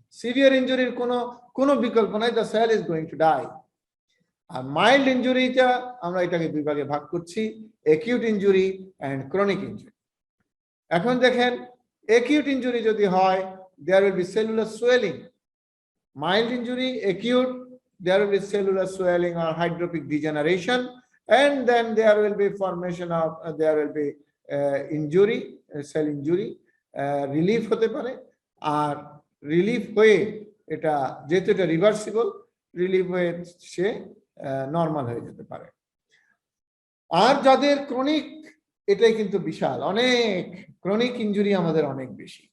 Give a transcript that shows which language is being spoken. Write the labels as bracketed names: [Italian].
[Bangla] Severe ইনজুরির কোনো বিকল্প নাই, [English] The cell is going to die. [Bangla] আর mild ইনজুরিটা আমরা এটাকে দুই ভাগে ভাগ করছি, acute injury and chronic injury. এখন দেখেন অ্যাকিউট ইনজুরি যদি হয়, [English] There will be cellular swelling. Mild injury, acute, there will be cellular swelling or hydropic degeneration, and then there will be formation of there will be injury, cell injury, [Bangla] relief hote pare, আর relief হয়ে এটা যেহেতু এটা reversible, relief হয়ে সে normal হয়ে যেতে পারে। আর যাদের chronic, এটাই কিন্তু বিশাল, অনেক ক্রনিক ইনজুরি আমাদের অনেক বেশি।